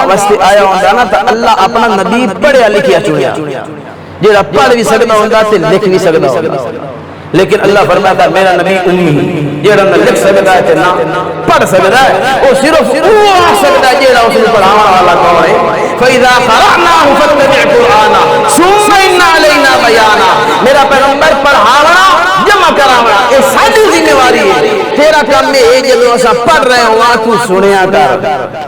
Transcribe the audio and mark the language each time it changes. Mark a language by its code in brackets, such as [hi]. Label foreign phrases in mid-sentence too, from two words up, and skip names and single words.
[pa] واسطے آیا ہوندا نا تا اللہ اپنا نبی پڑھیا لکھیا چنیا جیڑا پڑھ بھی سکدا ہوندا تے لکھ بھی سکدا ہوندا لیکن اللہ فرماتا ہے میرا نبی امی جیڑا نہ لکھ سکدا ہے تے نہ پڑھ سکدا ہے او صرف وہ آ سکدا ہے جیڑا اس نوں پڑھاون والا کون ہے [ar] فَإِذَا قَرَأْنَاهُ فَاتَّبِعْ قُرْآنَهُ ثُمَّ إِنَّ عَلَيْنَا بَيَانَهُ [pa] میرا پیغمبر پڑھاونا جمع کراونا یہ ساری ذمہ داری ہے تیرا کام ہے جدوں اساں پڑھ رہے ہوں تو سنیا کر